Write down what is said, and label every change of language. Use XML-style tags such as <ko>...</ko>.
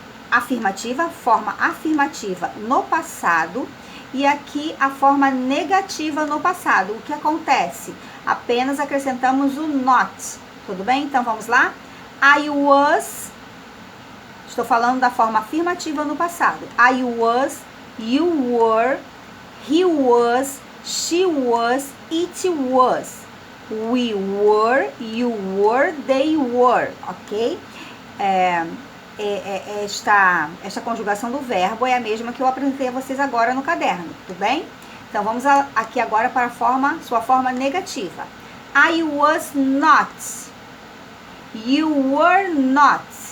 <pt>Afirmativa, forma afirmativa no passado. E aqui a forma negativa no passado. O que acontece? Apenas acrescentamos o not. Tudo bem? Então, vamos lá?</pt> <en>I was,</en> <pt>estou falando da forma afirmativa no passado.</pt> <en>I was, you were, he was, she was, it was. We were, you were, they were. Ok?</en> <pt>Esta conjugação do verbo é a mesma que eu apresentei a vocês agora no caderno, tudo bem? Então, vamos aqui agora para sua forma negativa.</pt> <en>I was not. You were not.</en>